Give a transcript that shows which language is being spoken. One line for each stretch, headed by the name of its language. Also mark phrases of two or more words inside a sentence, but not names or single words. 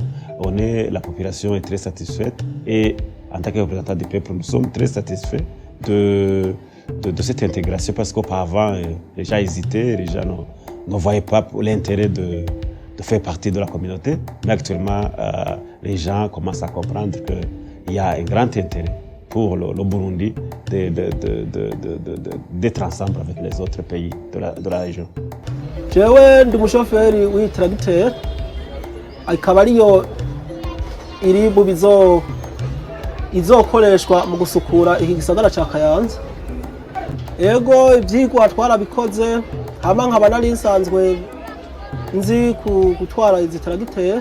French: La population est très satisfaite et en tant que représentant du peuple, nous sommes très satisfaits de cette intégration parce qu'auparavant, les gens hésitaient, les gens ne voyaient pas l'intérêt de faire partie de la communauté. Mais actuellement, les gens commencent à comprendre qu'il y a un grand intérêt pour le Burundi d'être ensemble avec les autres pays de la région.
Rundi: Jewe ndi umushoferi w'itracteur ikaba ariyo iri mu izokoreshwa mu gusukura iki gisagara ca Kayanza. Ego ivyigwa twarabikoze hama nkaba nari nsanzwe nzi gutwara izi tracteur.